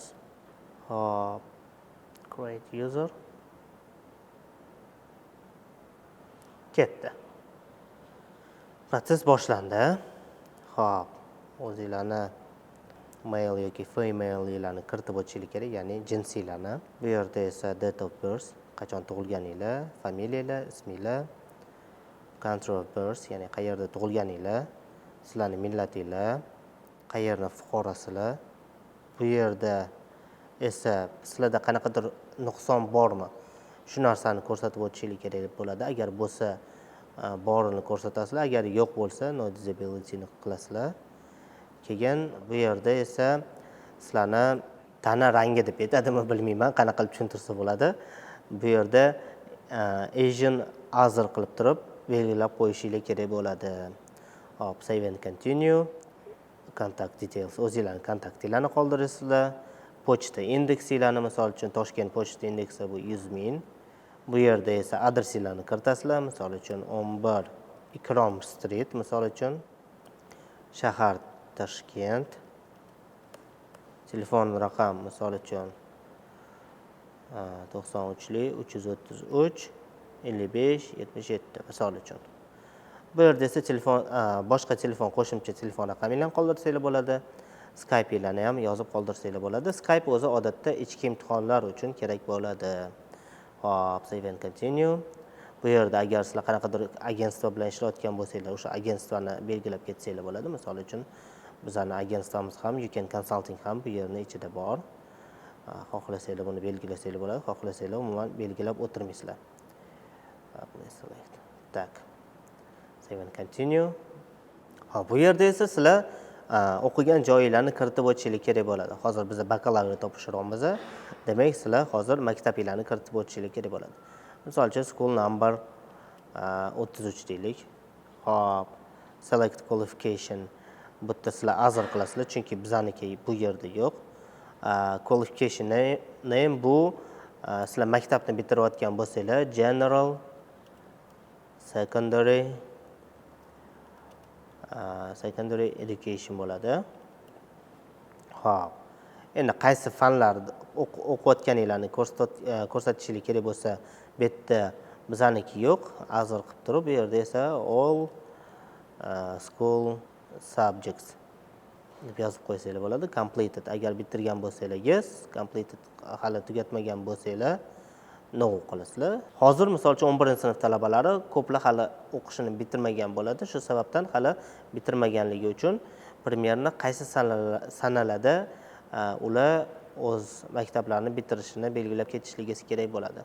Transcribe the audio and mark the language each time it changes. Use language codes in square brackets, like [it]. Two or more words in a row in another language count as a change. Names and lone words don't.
[en] Hop, create user. [uz] Ketdi. Proses boshlandi. Hop, o'zingizlarni mail yoki female'larni kiritib o'tishingiz kerak, ya'ni jinsiylarni. Bu yerda esa [en] date of birth, [uz] qachon tug'ilganinglar, familiyalar, isminglar, [en] country of birth, [uz] ya'ni qayerda tug'ilganinglar, sizlarning millatinglar, qayerni fuqarosizlar. Bu yerda esa sizlarda qanaqadir nuqson bormi? Shu narsani ko'rsatib o'tishingiz kerak bo'ladi. Agar bo'lsa, borini ko'rsatasizlar, agar yo'q bo'lsa, [en] no disability [uz] ni qilasizlar. Keyin bu yerda esa sizlarni tana rangi deb aytadimi bilmayman, qanaqa qilib tushuntirsa bo'ladi. Bu yerda [en] Asian Other [uz] qilib turib belgilab qo'yishingiz kerak bo'ladi. Hop, [en] save and continue. Contact details, [uz] o'zingizlarning kontaktinglarni qoldiraysizlar. Pochta indeksinglarni, misol uchun Toshkent pochta indeksi bu 100,000. Bu yerda esa adresinglarni kiritasizlar, misol uchun 11 Ikrom Street, misol uchun shahar Toshkent. Telefon raqam, misol uchun 93 333 55 77, misol uchun. Bu yerda esa telefon, boshqa telefon, qo'shimcha telefon raqaminglarni qoldirsanglar bo'ladi. Skype'inglarni ham yozib qoldirsanglar bo'ladi. Skype o'zi odatda ichki imtihonlar uchun kerak bo'ladi. Hop, [en] save and continue. [uz] Bu yerda agar sizlar qanaqadir agentство bilan ishlayotgan bo'lsanglar, o'sha agentvoni belgilab ketsanglar bo'ladi. Misol uchun bizning agentvamiz ham, Yuken Consulting ham bu yerning ichida bor. Xohlasanglar buni belgilasanglar bo'ladi, xohlasanglar umuman belgilab o'tirmaysizlar. Tak. [en] Save and continue. [uz] Ha, bu yerda esa sizlar o'qigan joyinglarni kiritib o'tishingiz kerak bo'ladi. Hozir biz bakalavriat topshiryapmiz. Demak, sizlar hozir maktabinglarni kiritib o'tishingiz kerak bo'ladi. Misol uchun [en] school number 33 [uz] deylik. Hop, [en] select qualification. [uz] Bu yerda sizlar azr qilasizlar, chunki bizaniki bu yerda yo'q. [en] Qualification name [uz] bu sizlar maktabni bitirayotgan bo'lsanglar, [en] general, secondary education [uz] bo'ladi. Hop. Endi qaysi fanlarni o'qiyotganinglarni ko'rsatishingiz kerak bo'lsa, bu yerda bizaniki yo'q, azr qilib turib, bu yerda esa [en] all school subjects [uz] deb yozib qo'ysanglar bo'ladi. Completed agar bitirgan bo'lsanglar yes, completed hali tugatmagan bo'lsanglar no qilasizlar. Hozir misol uchun 11-sinf talabalari ko'plar hali o'qishini bitirmagan bo'ladi. Shu sababdan hali bitirmaganligi uchun primerni qaysi sanalarda ular o'z maktablarini bitirishini belgilab ketishligi kerak bo'ladi.